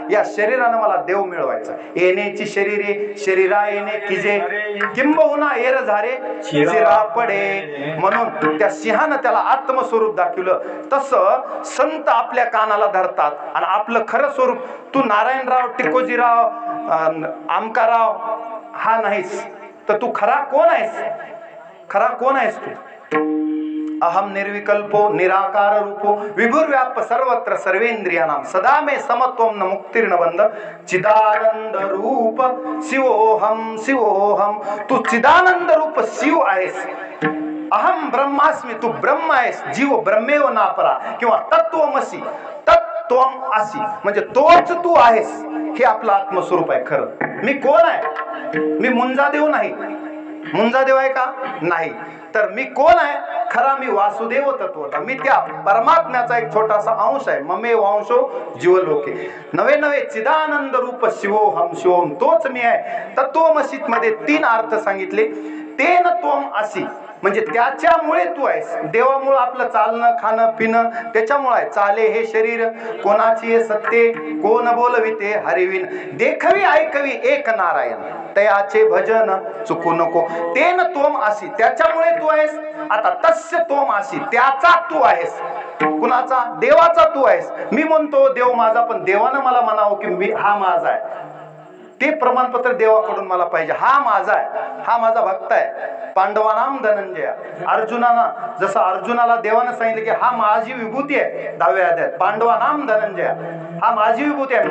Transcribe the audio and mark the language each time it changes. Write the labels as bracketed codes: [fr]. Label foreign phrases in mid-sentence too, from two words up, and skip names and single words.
[mr] या शरीरानं मला देव मिळवायचा. येण्याची शरीरे शरीरा येणे किजे, किंबहुना एर झारे शिरा पडे. म्हणून त्या सिंहानं त्याला आत्मस्वरूप दाखवलं. तसं संत आपल्या कानाला धरतात आणि आपलं खरं स्वरूप, तू नारायणराव, टिकोजीराव, आमकाराव हा नाहीस, तर तू खरा कोण आहेस? खरा कोण आहेस तू? [sa] अहम निर्विकल्पो निराकार रूपो विभुर्व्याप सर्वत्र सर्वेंद्रियाणाम सदा मे समत्वम न मुक्तिर्न बंध चिदानंद रूप शिवोहम शिवोहम. [mr] तू चिदानंद रूप शिव आहेस. [sa] अहम ब्रह्मास्मी, [mr] तू ब्रह्म आहेस. [sa] जीव ब्रह्मेव नापरा [mr] किंवा तत्वमसी, [sa] तत्वम असी [mr] म्हणजे तोच तू आहेस. हे आपलं आत्मस्वरूप आहे खरं. मी कोण आहे? मी मुंजादेव नाही. मुंजादेव आहे का? नाही. तर मी कोण आहे? खरा मी वासुदेव तत्वता, मी त्या परमात्म्याचा एक छोटासा अंश आहे. [sa] ममे वांशो जीवलोके नवे नवे चिदानंद रूप शिवोहम शिवोम, [mr] तोच मी आहे. तत्वमसीत मध्ये 3 अर्थ सांगितले. [sa] तेन त्वम असी [mr] म्हणजे त्याच्यामुळे तू आहेस. देवामुळे आपलं चालणं खाणं पिणं त्याच्यामुळे आहे. चाले हे शरीर कोणाची हे सत्ते, कोण बोलविते हरिविन, देखवी ऐकवी एक नारायण, तयाचे भजन चुकू नको. [sa] तेन त्वम असी [mr] त्याच्यामुळे तू आहेस. आता [sa] तस्य त्वम असी [mr] त्याचा तू आहेस. कुणाचा? देवाचा तू आहेस. मी म्हणतो देव माझा, पण देवानं मला म्हणावं की मी हा माझा आहे. ते प्रमाणपत्र देवाकडून मला पाहिजे. हा माझा आहे, हा माझा भक्त आहे. [sa] पांडवानाम धनंजय, [mr] अर्जुनाना जसं अर्जुनाला देवानं सांगितलं की हा माझी विभूती आहे 10व्या अध्यायात, [sa] पांडवानाम धनंजय [mr] हा माझी विभूती आहे.